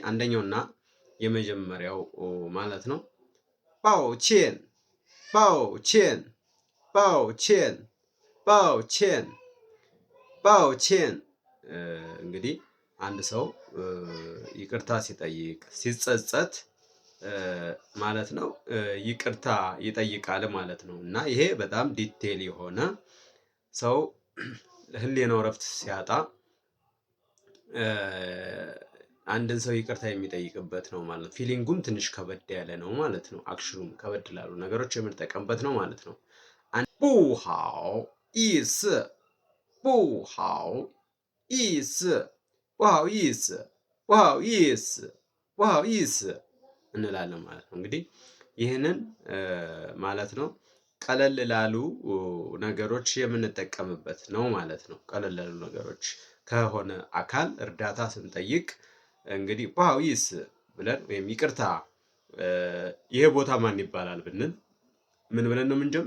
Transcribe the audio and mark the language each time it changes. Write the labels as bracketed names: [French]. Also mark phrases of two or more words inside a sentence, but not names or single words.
[Amharic] አንደኛውና የመጀመሪያው ማለት ነው [Chinese] 抱歉 抱歉 抱歉 抱歉 抱歉 [Amharic] ባኦቼን እንግዲህ አንድ ሰው ይቅርታ ሲጠይቅ ሲጸጸት ማለት ነው ይቅርታ ይጠይቃል ማለት ነው። እና ይሄ በጣም ዲቴል የሆነ ሰው ህሊናው ረፍት ሲያጣ አንድን ሰው ይቅርታ የሚጠይቅበት ነው ማለት ነው። ፊሊንጉም ትንሽ ከበድ ያለ ነው ማለት ነው። አክሽኑም ከበድ ላሉ ነገሮች የምንጠቀምበት ነው ማለት ነው። [Chinese] 不好意思不好意思不好意思不好意思不好意思 [Amharic] እንላለን ማለት ነው። እንግዲህ ይህንን ማለት ነው ቀለል ላሉ ነገሮች የምንጠቀምበት ነው ማለት ነው። ቀለል ላሉ ነገሮች ከሆነ አካል እርዳታ ስንጠይቅ እንግዲህ በሃዊስ ብለን ወይም ይቅርታ ይሄ ቦታ ማን ይባላል ብንል ምን ብለን ነው የምንጀምር?